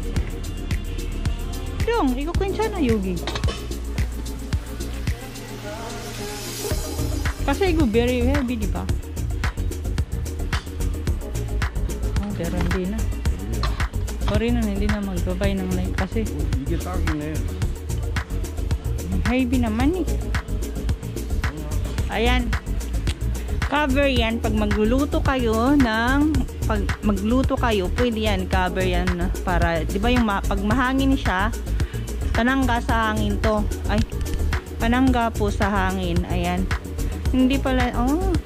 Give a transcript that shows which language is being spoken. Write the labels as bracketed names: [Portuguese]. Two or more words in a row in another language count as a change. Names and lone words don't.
[Korean] 형 이거 괜찮아 여기 [Filipino] kasi igo [English] very heavy [Filipino] diba pero hindi na sorry na hindi na magbabay ng light kasi [Korean] 이게 딱이네. [Filipino] heavy naman eh ayan cover yan pag magluluto kayo pwede yan cover yan para di ba yung pag mahangin siya panangga sa hangin to ay panangga po sa hangin ayan hindi pala oh